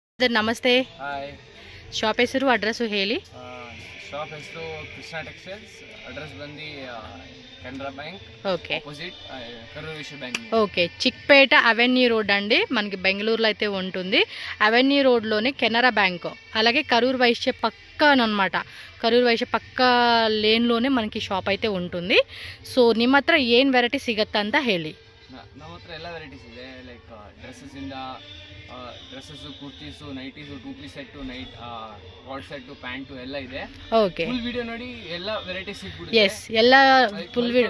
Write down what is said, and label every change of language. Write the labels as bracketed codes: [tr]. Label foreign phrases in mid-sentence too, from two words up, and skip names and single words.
[kn] ನಮಸ್ತೆ. ಹಾಯ್. ಶಾಪ್ ಹೆಸರು ಅಡ್ರೆಸ್ಸು ಹೇಳಿ. ಶಾಪ್ ಹೆಸರು ಕೃಷ್ಣ ಟೆಕ್ಸ್ಟೈಲ್ಸ್. ಅಡ್ರೆಸ್ ಬಂದು ಕೆನರಾ [en] bank opposite [kn] కరూర్ వైశ్య బ్యాంక్. [te] ఓకే, చిక్పేట అవెన్యూ రోడ్ అండి, మనకి బెంగళూరులో అయితే ఉంటుంది. అవెన్యూ రోడ్లోనే కెనరా బ్యాంక్, అలాగే కరూర్ వైశ్య పక్కనమాట. కరూర్ వైశ్య పక్క లేన్లోనే మనకి ಶಾಪ್ అయితే ఉంటుంది. [kn] ಸೊ ನಿಮ್ಮ ಹತ್ರ ಏನು ವೆರೈಟಿ ಸಿಗುತ್ತೆ ಅಂತ ಹೇಳಿ. ನಮ್ಮ ಹತ್ರ ಎಲ್ಲ ವೆರೈಟೀಸ್ ಇದೆ, [en] like dresses [kn] ಇಂದ ಡ್ರೆಸ್ಸಸ್, ಕುರ್ತೀಸು, ನೈಟೀಸು, [en] 2 piece set, night coat set, [kn] ಪ್ಯಾಂಟ್ ಎಲ್ಲ ಇದೆ. ಓಕೆ, [en] full video [kn] ನೋಡಿ ಎಲ್ಲ ವೆರೈಟೀಸ್ ಸಿಗ್ಬಿಡುತ್ತೆ. ಎಸ್, ಎಲ್ಲ [en] full video